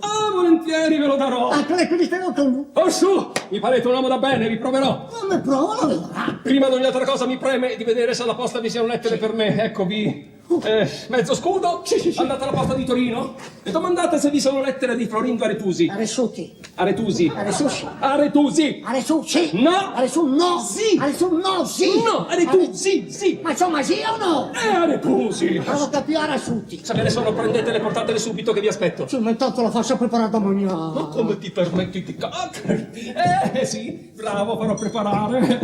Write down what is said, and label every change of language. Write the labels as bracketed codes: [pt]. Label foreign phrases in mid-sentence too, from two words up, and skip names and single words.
[it] Ah, volentieri ve lo darò. Ah, quindi stiamo con... Oh, su, mi parete un uomo da bene, vi proverò. Non mi provo, lo vedrà. Prima di ogni altra cosa mi preme di vedere se alla posta vi siano lettere per me. Eccovi. Mezzo scudo. Andate alla posta di Torino e domandate se vi sono lettere di Florindo Aretusi. Aresuti. Aretusi. Aresusi. Aretusi. Aresu, sì. No. Aresu, no. Sì. Aresu, no, sì. No, Aretusi, sì. Ma insomma, sì o no? Aretusi. Provo a capire Aresuti. Se ve ne sono, prendetele e portatele subito che vi aspetto. Sì, ma intanto la faccio preparare domani. Ma come ti permetti di sì, bravo, farò preparare.